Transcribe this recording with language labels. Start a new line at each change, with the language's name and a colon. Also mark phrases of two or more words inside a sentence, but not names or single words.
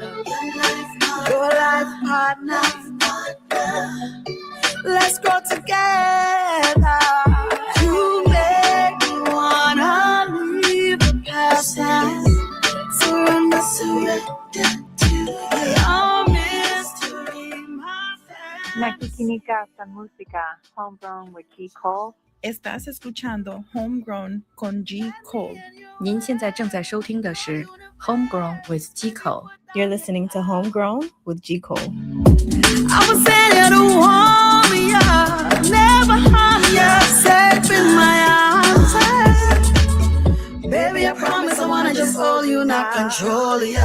English: Your life partner. Let's grow together. You make me wanna leave the past and surrender to your mystery, my
Filipino: Nakikinika sa música, Homegrown with G. Cole.
Spanish: Estás escuchando Homegrown con G. Cole.
Chinese: 您现在正在收听的是 Homegrown with G. Cole.
English: You're listening to Homegrown with G. Cole. I was saying you don't want me, never harm you, safe in my arms. Baby, I promise I wanna just hold you, not control you.